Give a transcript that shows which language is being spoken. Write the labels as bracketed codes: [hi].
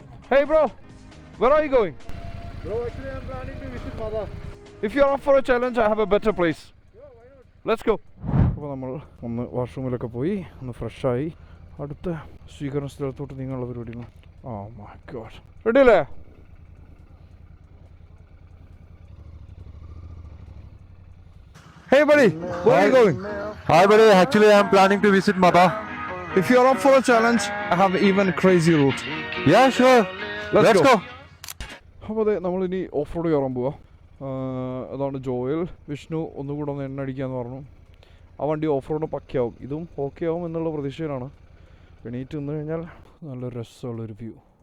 [en] Hey bro, where are you going? Bro, actually I'm planning to visit Mother. If you're up for a challenge, I have a better place. Let's go. [ml] അപ്പോൾ നമ്മൾ ഒന്ന് വാഷ്റൂമിലൊക്കെ പോയി ഒന്ന് ഫ്രഷായി അടുത്ത സ്വീകരണ സ്ഥലത്തോട്ട് നീങ്ങാനുള്ള പരിപാടിയാണ്. [en] Oh my god. Ready അല്ലേ? Hey buddy, where are you going? Hi buddy, actually I'm planning to visit Mother. If you're up for a challenge, I have even crazy route. Yeah, sure. Let's go. [ml] അപ്പോൾ അതെ നമ്മളിനി off road കയറാൻ പോവാം. അതാണ് Joel. Vishnu ഒന്നുകൂടെ ഒന്ന് എണ്ണ അടിക്കാമെന്ന് പറഞ്ഞു. ആ വണ്ടി ഓഫ് റോഡ് പക്കയാവും, ഇതും ഓക്കെ ആവും എന്നുള്ള പ്രതീക്ഷയിലാണ്. എണീറ്റ് നിന്ന് കഴിഞ്ഞാൽ നല്ല രസമുള്ളൊരു വ്യൂ.